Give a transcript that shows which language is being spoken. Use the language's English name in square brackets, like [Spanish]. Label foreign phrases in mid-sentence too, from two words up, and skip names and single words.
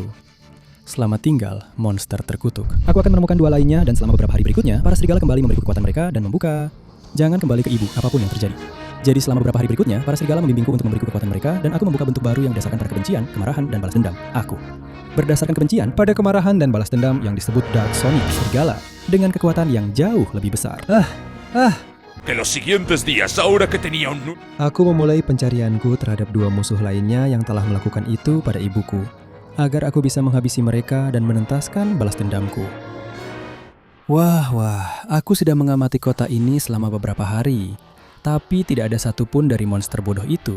[Indonesian] Selamat tinggal, monster terkutuk. Aku akan menemukan dua lainnya dan selama beberapa hari berikutnya, para serigala kembali memberi kekuatan mereka dan membuka. Jangan kembali ke ibu, apapun yang terjadi. Jadi selama beberapa hari berikutnya, para serigala membimbingku untuk memberiku kekuatan mereka, dan aku membuka bentuk baru yang berdasarkan pada kebencian, kemarahan, dan balas dendam. Aku berdasarkan kebencian pada kemarahan dan balas dendam yang disebut Dark Sonic Serigala, dengan kekuatan yang jauh lebih besar. [Spanish] Que los siguientes días, ahora que tenía un... [Indonesian] Aku memulai pencarianku terhadap dua musuh lainnya yang telah melakukan itu pada ibuku, agar aku bisa menghabisi mereka dan menuntaskan balas dendamku. Wah, aku sudah mengamati kota ini selama beberapa hari, tapi tidak ada satupun dari monster bodoh itu.